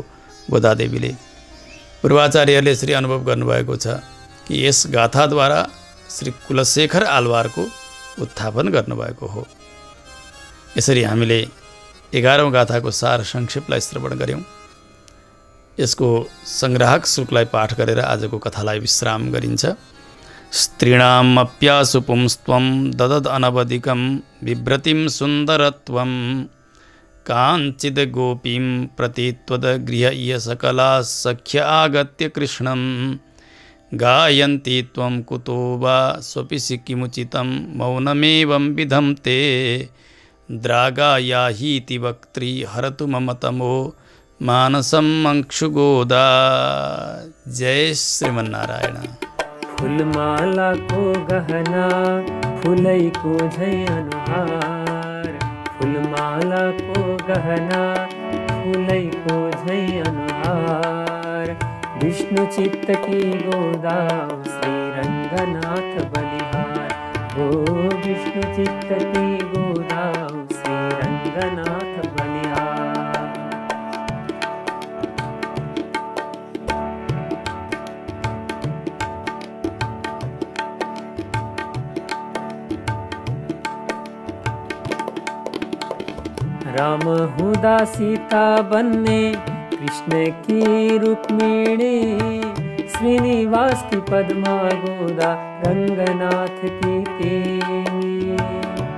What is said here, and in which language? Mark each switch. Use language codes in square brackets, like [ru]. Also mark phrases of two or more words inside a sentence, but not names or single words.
[ne] गोदादेवीले पूर्वाचार्यहरूले यसरी अनुभव गर्नुभएको छ कि यस गाथाद्वारा श्री कुलशेखर आलवारको उत्थापन गर्नुभएको हो। यसरी हामीले 11औं गाथाको सार संक्षेपलाई श्रवण गऱ्यौँ। यसको संग्राहक श्लोकलाई पाठ गरेर आजको कथालाई विश्राम गरिन्छ। [sa] स्त्रीणामप्यासु पुंस्त्वं ददद अनवधिकं बिभ्रतिं सुन्दरत्वं काञ्चिद् गोपीं प्रति त्वद्गृह्य सकला सख्य आगत्य कृष्णं गायन्ति त्वं कुतो वा स्वपि किमुचितं मौनमेवं विधं ते द्रागायाहीति वक्त्री हरतु मम तमो मानसं अंशुगोदा। [ne] जय श्रीमन्नारायण। फूलमाला को गहना फूलै को झै अनुहार, फूलमाला को गहना फूलै को झै अनुहार। विष्णु चित्त की गोदा श्री रंगनाथ बलिहार, हो विष्णु चित्त की गोदा श्री रंगनाथ बलिहार। राम हुदा सीता बनने कृष्ण की रुक्मिणी, श्रीनिवास की पद्मा गोदा रंगनाथ की तेनी।